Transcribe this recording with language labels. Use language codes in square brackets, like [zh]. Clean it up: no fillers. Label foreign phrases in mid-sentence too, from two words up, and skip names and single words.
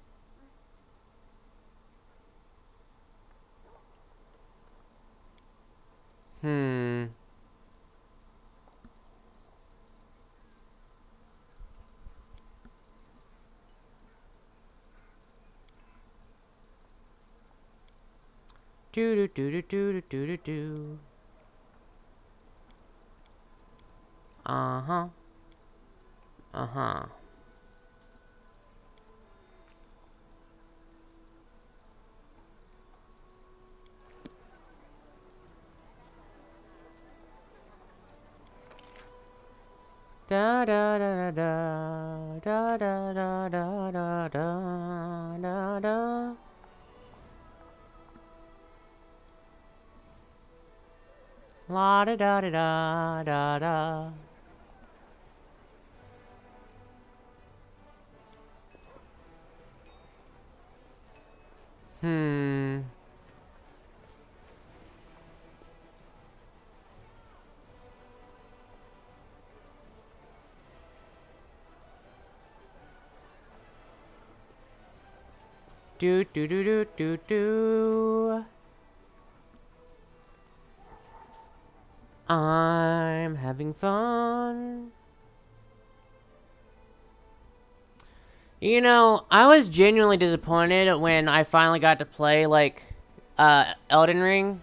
[en] Hmm. Do do do do do do do do. Uh-huh. Uh-huh. Da da da da da da da da da da da da. La da da da da da da. Hmm. Do do do do do do. I'm having fun. You know, I was genuinely disappointed when I finally got to play like Elden Ring.